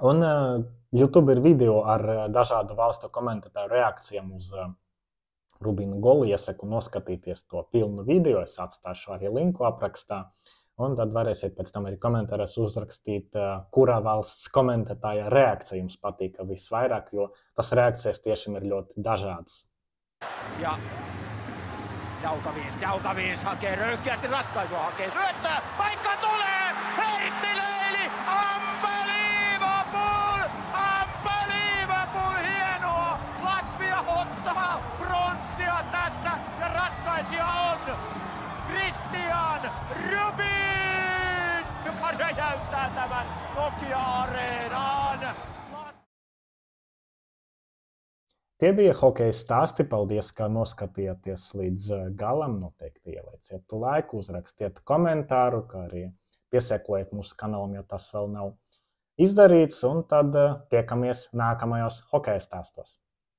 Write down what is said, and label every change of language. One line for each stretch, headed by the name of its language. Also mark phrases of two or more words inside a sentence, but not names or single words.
Latvian: Un YouTube ir video ar dažādu valstu komentētāju reakcijām uz Rubina golu. Iesaku noskatīties to pilnu video. Es atstāšu arī linku aprakstā. Un tad varēsiet pēc tam arī komentāros uzrakstīt, kurā valsts komentētāja reakcija jums patīk visvairāk, jo tas reakcijas tiešām ir ļoti dažādas.
Finnish: Ja Daukaviins hakee röyhkeästi ratkaisua, hakee syöttöä, paikka tulee, heitti Leili, unbelievable, hienoa, Latvia ottaa bronssia tässä ja ratkaisija on Christian Rubins, joka räjäyttää tämän Nokia-areenaan.
Latvian: Tie bija hokeja stāsti. Paldies, ka noskatījāties līdz galam. Noteikti ielieciet laiku, uzrakstiet komentāru, kā arī piesekojiet mūsu kanālam, ja tas vēl nav izdarīts. Un tad tiekamies nākamajos hokeja stāstos.